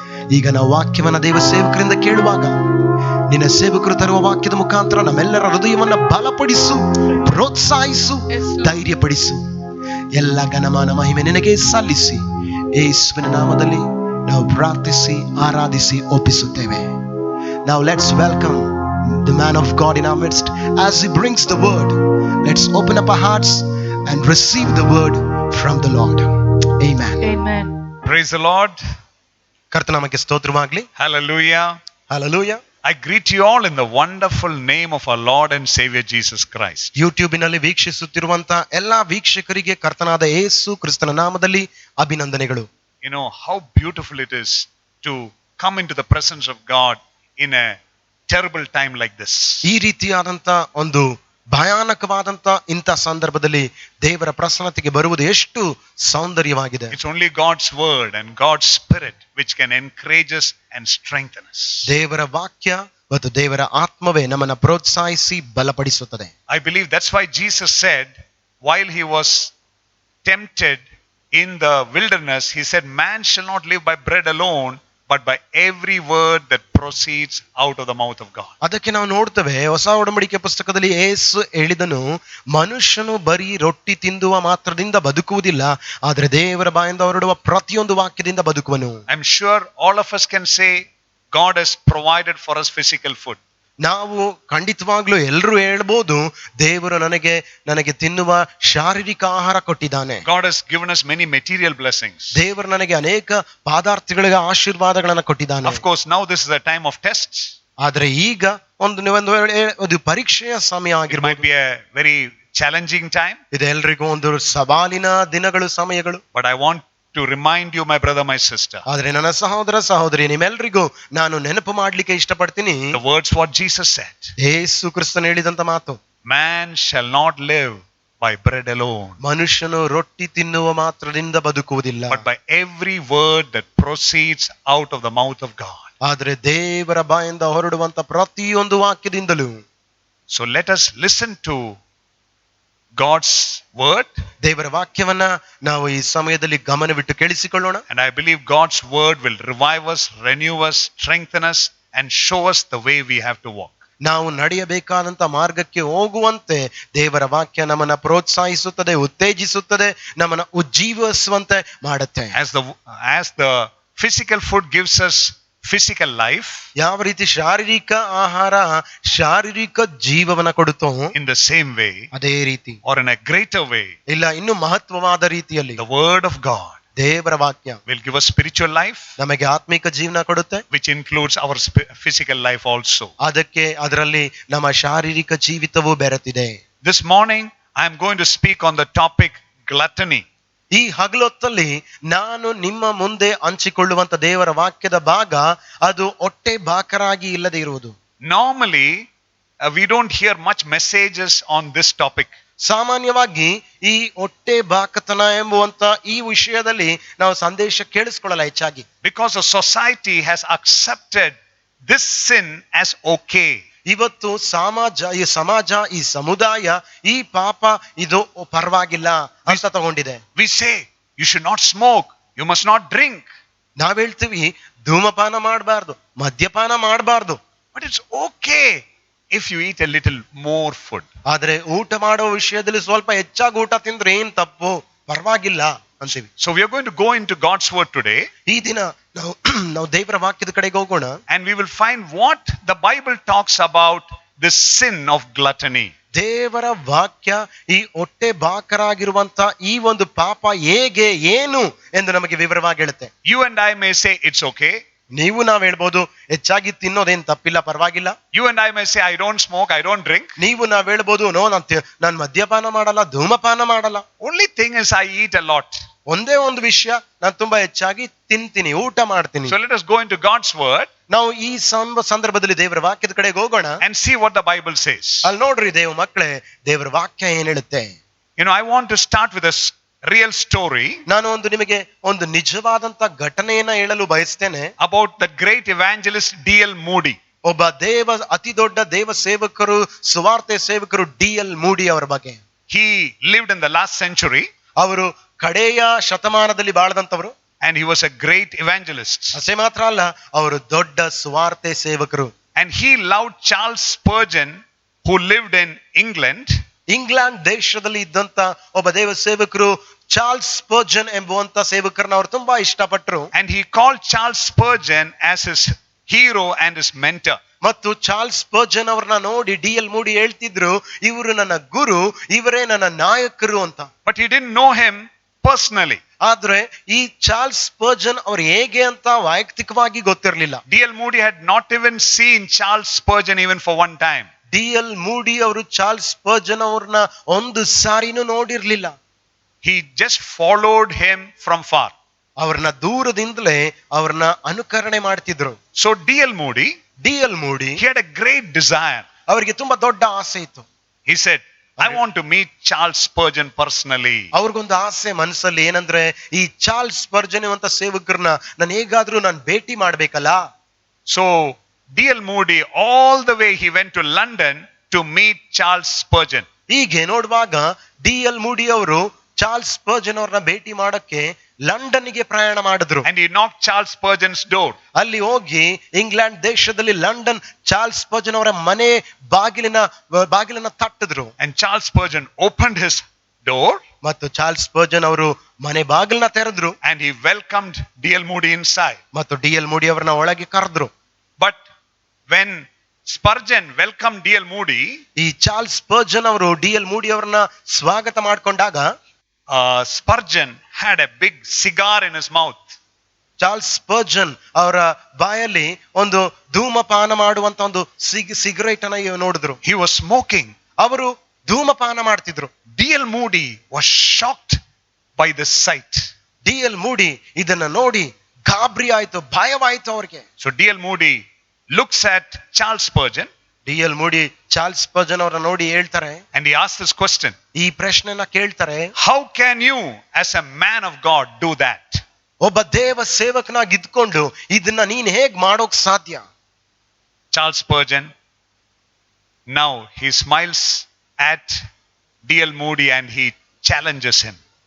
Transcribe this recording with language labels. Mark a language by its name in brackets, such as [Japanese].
[Kannada] ಈಗ ನಾವು ವಾಕ್ಯವನ್ನ ದೇವ ಸೇವಕರಿಂದ ಕೇಳುವಾಗ ನಿನ್ನ ಸೇವಕರು ತರುವ ವಾಕ್ಯದ ಮುಖಾಂತರ ನಮ್ಮೆಲ್ಲರ ಹೃದಯವನ್ನ ಬಲಪಡಿಸು, ಪ್ರೋತ್ಸಾಹಿಸು, ಧೈರ್ಯಪಡಿಸು. ಎಲ್ಲ ಘನಮಾನ ಮಹಿಮೆ ನಿನಗೆ ಸಲ್ಲಿಸಿ ಯೇಸುವಿನ ನಾಮದಲ್ಲಿ ನಾವು ಪ್ರಾರ್ಥಿಸಿ ಆರಾಧಿಸಿ ಒಪ್ಪಿಸುತ್ತೇವೆ. [English] Now let's welcome the man of God in our midst as he brings the word. Let's open up our hearts and receive the word from the Lord. Amen. Amen. Praise the Lord. [Kannada] ಕರ್ತನಾಮಕ್ಕೆ ಸ್ತೋತ್ರವಾಗಲಿ. [English] Hallelujah. Hallelujah. I greet you all in the wonderful name of our Lord and Savior Jesus Christ. [Kannada] ಯೂಟ್ಯೂಬಿನಲ್ಲಿ ವೀಕ್ಷಿಸುತ್ತಿರುವಂತ ಎಲ್ಲಾ ವೀಕ್ಷಕರಿಗೆ ಕರ್ತನಾದ ಯೇಸು ಕ್ರಿಸ್ತನ ನಾಮದಲ್ಲಿ ಅಭಿನಂದನೆಗಳು. [English] You know how beautiful it is to come into the presence of God in a terrible time like this. [Kannada] ಈ ರೀತಿಯಾದಂತ ಒಂದು ಭಯಾನಕವಾದಂತ ಇಂಥ ಸಂದರ್ಭದಲ್ಲಿ ದೇವರ ಪ್ರಸನ್ನತೆಗೆ ಬರುವುದು ಎಷ್ಟು ಸೌಂದರ್ಯವಾಗಿದೆ. [English] It's only God's word and God's spirit which can encourage us and strengthen us. [Kannada] ದೇವರ ವಾಕ್ಯ ಮತ್ತು ದೇವರ ಆತ್ಮವೇ ನಮ್ಮನ್ನು ಪ್ರೋತ್ಸಾಹಿಸಿ ಬಲಪಡಿಸುತ್ತದೆ. [English] I believe that's why Jesus said while he was tempted in the wilderness, he said, man shall not live by bread alone, but by every word that proceeds out of the mouth of God. [Kannada] ಅದಕ್ಕೆ ನಾವು ನೋಡ್ತೇವೆ ಹೊಸ ಒಡಂಬಡಿಕೆ ಪುಸ್ತಕದಲ್ಲಿ ಯೇಸು ಹೇಳಿದನು, ಮನುಷ್ಯನು ಬರೀ ರೊಟ್ಟಿ ತಿಂದುವ ಮಾತ್ರದಿಂದ ಬದುಕುವುದಿಲ್ಲ, ಆದರೆ ದೇವರ ಬಾಯಿಂದ ಹೊರಡುವ ಪ್ರತಿಯೊಂದು ವಾಕ್ಯದಿಂದ ಬದುಕುವನು. [English] I'm sure all of us can say God has provided for us physical food. [Kannada] ನಾವು ಖಂಡಿತವಾಗ್ಲೂ ಎಲ್ಲರೂ ಹೇಳ್ಬೋದು, ದೇವರು ನನಗೆ ತಿನ್ನುವ ಶಾರೀರಿಕ ಆಹಾರ ಕೊಟ್ಟಿದ್ದಾನೆ. [English] God has given us many material blessings. [Kannada] ದೇವರು ನನಗೆ ಅನೇಕ ಪದಾರ್ಥಗಳಿಗೆ ಆಶೀರ್ವಾದಗಳನ್ನ ಕೊಟ್ಟಿದ್ದಾನೆ. [English] Of course, now this is a time of tests. [Kannada] ಆದ್ರೆ ಈಗ ಒಂದು ಪರೀಕ್ಷೆಯ ಸಮಯ [English] It might [Kannada] ಆಗಿರ್ಬೋದು. [English] be a very challenging time, [Kannada] ಇದು ಎಲ್ರಿಗೂ ಒಂದು ಸವಾಲಿನ ದಿನಗಳು, ಸಮಯಗಳು. [English] but I want to remind you, my brother, my sister, [Kannada] ಆದ್ರೆ ನನ್ನ ಸಹೋದರ ಸಹೋದರಿ, ನಿಮ್ಮೆಲ್ರಿಗೂ ನಾನು ನೆನಪು ಮಾಡ್ಲಿಕ್ಕೆ ಇಷ್ಟಪಡ್ತೀನಿ, [English] the words what Jesus said. [Kannada] ಯೇಸು ಕ್ರಿಸ್ತನು ಹೇಳಿದಂತ ಮಾತು, [English] Man shall not live by bread alone, [Kannada] ಮನುಷ್ಯನು ರೊಟ್ಟಿ ತಿನ್ನುವ ಮಾತ್ರದಿಂದ ಬದುಕುವುದಿಲ್ಲ, [English] but by every word that proceeds out of the mouth of God. [Kannada] ಆದ್ರೆ ದೇವರ ಬಾಯಿಂದ ಹೊರಡುವಂತ ಪ್ರತಿಯೊಂದು ವಾಕ್ಯದಿಂದಲೂ. [English] So let us listen to God's word, [Kannada] ದೇವರ ವಾಕ್ಯವನ್ನ ನಾವು ಈ ಸಮಯದಲ್ಲಿ ಗಮನವಿಟ್ಟು ಕೇಳಿಸಿಕೊಳ್ಳೋಣ. [English] and I believe God's word will revive us, renew us, strengthen us, and show us the way we have to walk. [Kannada] ನಾವು ನಡೆಯಬೇಕಾದಂತ ಮಾರ್ಗಕ್ಕೆ ಹೋಗುವಂತೆ ದೇವರ ವಾಕ್ಯ ನಮ್ಮನ್ನ ಪ್ರೋತ್ಸಾಹಿಸುತ್ತದೆ, ಉತ್ತೇಜಿಸುತ್ತದೆ, ನಮ್ಮನ್ನ ಉಜ್ಜೀವಿಸುವಂತೆ ಮಾಡುತ್ತೆ. [English] As the physical food gives us physical life [Kannada] ಯಾವ ರೀತಿ ಶಾರೀರಿಕ ಆಹಾರ ಶಾರೀರಿಕ ಜೀವವನ್ನ ಕೊಡುತ್ತೋ [English] in the same way [Kannada] ಅದೇ ರೀತಿ [English] or in a greater way, [Kannada] ಇಲ್ಲ ಇನ್ನು ಮಹತ್ವವಾದ ರೀತಿಯಲ್ಲಿ [English] the word of God [Kannada] ದೇವರ ವಾಕ್ಯ [English] will give us spiritual life, [Kannada] ನಮಗೆ ಆತ್ಮಿಕ ಜೀವನ ಕೊಡುತ್ತೆ, [English] which includes our physical life also. [Kannada] ಅದರಲ್ಲಿ ನಮ್ಮ ಶಾರೀರಿಕ ಜೀವಿತವೂ ಬೆರೆತಿದೆ. [English] This morning I am going to speak on the topic gluttony. [Kannada] ಈ ಹಗಲೊತ್ತಲ್ಲಿ ನಾನು ನಿಮ್ಮ ಮುಂದೆ ಹಂಚಿಕೊಳ್ಳುವಂತ ದೇವರ ವಾಕ್ಯದ ಭಾಗ ಅದು ಹೊಟ್ಟೆ ಬಾಕರಾಗಿ ಇಲ್ಲದೆ ಇರುವುದು. [English] Normally we don't hear much messages on this topic. [Kannada] ಸಾಮಾನ್ಯವಾಗಿ ಈ ಹೊಟ್ಟೆ ಬಾಕತನ ಎಂಬುವಂತ ಈ ವಿಷಯದಲ್ಲಿ ನಾವು ಸಂದೇಶ ಕೇಳಿಸ್ಕೊಳ್ಳಲ್ಲ ಹೆಚ್ಚಾಗಿ. [English] Because the society has accepted this sin as okay. [Kannada] ಇವತ್ತು ಸಮಾಜ ಈ ಸಮುದಾಯ ಈ ಪಾಪ ಇದು ಪರವಾಗಿಲ್ಲ ಅಂತ ತಗೊಂಡಿದೆ. [English] We say you should not smoke, you must not drink. [Kannada] ನಾವ್ ಹೇಳ್ತೀವಿ ಧೂಮಪಾನ ಮಾಡಬಾರ್ದು, ಮದ್ಯಪಾನ ಮಾಡಬಾರ್ದು. [English] But it's okay if you eat a little more food. [Kannada] ಆದ್ರೆ ಊಟ ಮಾಡೋ ವಿಷಯದಲ್ಲಿ ಸ್ವಲ್ಪ ಹೆಚ್ಚಾಗಿ ಊಟ ತಿಂದ್ರೆ ಏನ್ ತಪ್ಪು, ಪರವಾಗಿಲ್ಲ ಅಂತೀವಿ. [English] So we are going to go into God's word today. [Kannada] ಈ ದಿನ ನಾವು ದೇವರ ವಾಕ್ಯದ ಕಡೆಗೆ ಹೋಗೋಣ. [English] And we will find what the Bible talks about the sin of gluttony. [Kannada] ದೇವರ ವಾಕ್ಯ ಈ ಹೊಟ್ಟೆ ಬಾಕರಾಗಿರುವಂತ ಈ ಒಂದು ಪಾಪ ಹೇಗೆ ಏನು ಎಂದು ನಮಗೆ ವಿವರವಾಗಿ ಹೇಳುತ್ತೆ. [English] You and I may say it's okay. [Kannada] ನೀವು ನಾವ್ ಹೇಳ್ಬೋದು ಹೆಚ್ಚಾಗಿ ತಿನ್ನೋದೇನ್ ತಪ್ಪಿಲ್ಲ, ಪರವಾಗಿಲ್ಲ. [English] You and I may say I don't smoke, I don't drink. [Kannada] ನೀವು ನಾವ್ ಹೇಳ್ಬೋದು ನೋ ನಾನು ಮದ್ಯಪಾನ ಮಾಡಲ್ಲ, ಧೂಮಪಾನ ಮಾಡಲ್ಲ. [English] Only thing is I eat a lot. [Kannada] ಒಂದೇ ಒಂದು ವಿಷಯ, ನಾನು ತುಂಬಾ ಹೆಚ್ಚಾಗಿ ತಿಂತೀನಿ, ಊಟ ಮಾಡ್ತೀನಿ. [English] So let us go into God's word. [Kannada] ನಾವು ಈ ಸಂದರ್ಭದಲ್ಲಿ ದೇವರ ವಾಕ್ಯದ ಕಡೆಗೆ ಹೋಗೋಣ [English] And see what the Bible says. [Kannada] ಅಲ್ಲಿ ನೋಡ್ರಿ ದೇವ ಮಕ್ಕಳೇ, ದೇವರ ವಾಕ್ಯ ಏನ್ ಹೇಳುತ್ತೆ. [English] You know, I want to start with a real story. [Kannada] ನಾನು ನಿಮಗೆ ಒಂದು ನಿಜವಾದಂತ ಘಟನೆಯನ್ನ ಹೇಳಲು ಬಯಸ್ತೇನೆ. [English] About the great evangelist D.L. Moody. [Kannada] ಒಬ್ಬ ಅತಿ ದೊಡ್ಡ ದೇವ ಸೇವಕರು, ಸುವಾರ್ತೆ ಸೇವಕರು D.L. ಮೂಡಿ ಅವರ ಬಗ್ಗೆ. [English] He lived in the last century. [Kannada] ಅವರು ಕಡೆಯ ಶತಮಾನದಲ್ಲಿ ಬಾಳದಂತವರು. [English] And he was a great evangelist. [Kannada] ಅಷ್ಟೇ ಮಾತ್ರ ಅಲ್ಲ, ಅವರು ದೊಡ್ಡ ಸುವಾರ್ತೆ ಸೇವಕರು. [English] And he loved Charles Spurgeon, who lived in England. [Kannada] England ದೇಶದಲ್ಲಿ ಇದ್ದಂತ ಒಬ್ಬ ದೇವ ಸೇವಕರು ಚಾರ್ಲ್ಸ್ ಸ್ಪರ್ಜನ್ ಎಂಬುವಂತ ಸೇವಕರನ್ನ ಅವರು ತುಂಬಾ ಇಷ್ಟಪಟ್ಟರು. [English] And he called Charles Spurgeon as his hero and his mentor. [Kannada] ಮತ್ತು ಚಾರ್ಲ್ಸ್ ಸ್ಪರ್ಜನ್ ಅವರನ್ನ ನೋಡಿ D.L. ಮೂಡಿ ಹೇಳ್ತಿದ್ರು, ಇವರು ನನ್ನ ಗುರು, ಇವರೇ ನನ್ನ ನಾಯಕರು ಅಂತ. [English] But he didn't know him personally. [Kannada] ಆದ್ರೆ ಈ ಚಾರ್ಲ್ಸ್ ಸ್ಪರ್ಜನ್ ಅವ್ರು ಹೇಗೆ ಅಂತ ವೈಯಕ್ತಿಕವಾಗಿ ಗೊತ್ತಿರಲಿಲ್ಲ. [English] D.L. Moody had not even seen Charles Spurgeon even for one time. [Kannada] D.L. ಮೂಡಿ ಅವರು ಚಾರ್ಲ್ಸ್ ಸ್ಪರ್ಜನ್ ಅವ್ರನ್ನ ಒಂದು ಸಾರಿನೂ ನೋಡಿರ್ಲಿಲ್ಲ. [English] He just followed him from far. [Kannada] ಅವ್ರನ್ನ ದೂರದಿಂದಲೇ ಅವ್ರನ್ನ ಅನುಕರಣೆ ಮಾಡ್ತಿದ್ರು. [English] So D.L. Moody, he had a great desire. [Kannada] ಅವರಿಗೆ ತುಂಬಾ ದೊಡ್ಡ ಆಸೆ ಇತ್ತು. [English] He said, I want to meet Charles Spurgeon personally. [Kannada] ಅವ್ರಿಗೊಂದು ಆಸೆ ಮನಸ್ಸಲ್ಲಿ, ಏನಂದ್ರೆ ಈ ಚಾರ್ಲ್ಸ್ ಸ್ಪರ್ಜನ್ ಅಂತ ಸೇವಕರನ್ನ ನಾನು ಹೇಗಾದ್ರೂ ನಾನು ಭೇಟಿ ಮಾಡ್ಬೇಕಲ್ಲ. [English] So D.L. Moody all the way he went to London to meet Charles Spurgeon. [Kannada] ಹೀಗೆ ನೋಡುವಾಗ D.L. ಮೂಡಿ ಅವರು ಚಾರ್ಲ್ಸ್ ಸ್ಪರ್ಜನ್ ಅವ್ರನ್ನ ಭೇಟಿ ಮಾಡಕ್ಕೆ ಲಂಡನ್ಗೆ ಪ್ರಯಾಣ ಮಾಡಿದ್ರು. [English] And he knocked Charles Spurgeon's door. [Kannada] ಅಲ್ಲಿ ಹೋಗಿ ಇಂಗ್ಲೆಂಡ್ ದೇಶದಲ್ಲಿ ಲಂಡನ್ ಚಾರ್ಲ್ಸ್ ಸ್ಪರ್ಜನ್ ಅವರ ಮನೆ ಬಾಗಿಲನ್ನ ತಟ್ಟಿದ್ರು. [English] And Charles Spurgeon opened his door. [Kannada] ಮತ್ತು ಚಾರ್ಲ್ಸ್ ಸ್ಪರ್ಜನ್ ಅವರು ಮನೆ ಬಾಗಿಲನ್ನ ತೆರೆದ್ರು. [English] And he welcomed D.L. Moody inside. [Kannada] ಮತ್ತು D.L. ಮೂಡಿ ಅವರನ್ನ ಒಳಗೆ ಕರೆದ್ರು. [English] But when Spurgeon welcomed D.L. Moody, [Kannada] ಈ ಚಾರ್ಲ್ಸ್ ಸ್ಪರ್ಜನ್ ಅವರು D.L. ಮೂಡಿ ಅವರನ್ನ ಸ್ವಾಗತ ಮಾಡ್ಕೊಂಡಾಗ [English] Spurgeon had a big cigar in his mouth. [Kannada] Charles ಸ್ಪರ್ಜನ್ ಅವರ ಬಾಯಲ್ಲಿ ಒಂದು ಧೂಮಪಾನ ಮಾಡುವಂತ ಒಂದು ಸಿಗರೇಟ್ ಅನ್ನ ನೋಡಿದ್ರು. [English] He was smoking. [Kannada] ಅವರು ಧೂಮಪಾನ ಮಾಡ್ತಿದ್ರು. [English] D.L. Moody was shocked by this sight. [Kannada] D.L. ಮೂಡಿ ಇದನ್ನ ನೋಡಿ ಗಾಬರಿ ಆಯ್ತು, ಭಯವಾಯ್ತು ಅವ್ರಿಗೆ. [English] So D.L. Moody looks at Charles Spurgeon. [Kannada] D.L. Moody Charles ಸ್ಪರ್ಜನ್ ಅವರ ನೋಡಿ ಹೇಳ್ತಾರೆ, [English] and he asks this question. [Kannada] ಈ ಪ್ರಶ್ನೆನ ಕೇಳ್ತಾರೆ, [English] how can you as a man of God do that? [Kannada] ಒಬ್ಬ ದೇವ ಸೇವಕನಾಗಿ ಇದ್ಕೊಂಡು ಇದನ್ನ ನೀನ್ ಹೇಗ್ ಮಾಡೋಕ್ ಸಾಧ್ಯ? [English] Charles Spurgeon, now he smiles at D.L. Moody and he challenges him.